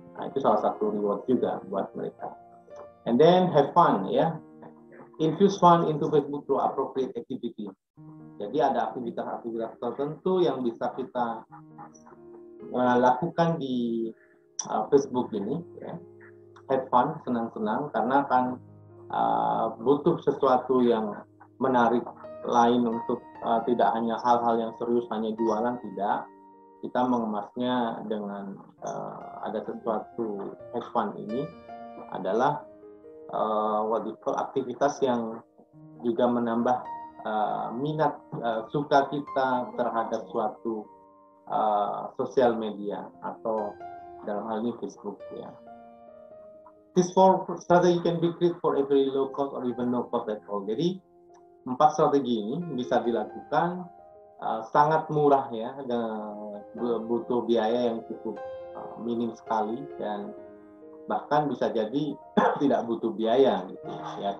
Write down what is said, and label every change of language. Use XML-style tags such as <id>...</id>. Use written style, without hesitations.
<id>Nah, itu salah satu reward juga buat mereka.</id> <en>And then have fun, ya. Infuse fun into Facebook through appropriate activity.</en> <id>Jadi ada aktivitas-aktivitas tertentu yang bisa kita lakukan di Facebook ini, ya.</id> <en>Have fun,</en> <id>senang-senang, karena kan butuh sesuatu yang menarik lain untuk tidak hanya hal-hal yang serius, hanya jualan, tidak. Kita mengemasnya dengan ada sesuatu.</id> <en>Have fun</en> <id>ini adalah aktivitas yang juga menambah minat suka kita terhadap suatu sosial media atau dalam hal ini Facebook, ya.</id> <en>This 4 strategy can be created for every low cost or even no cost at all.</en> <id>Jadi 4 strategi ini bisa dilakukan sangat murah, ya, dan butuh biaya yang cukup minim sekali dan bahkan bisa jadi tidak butuh biaya gitu ya.</id>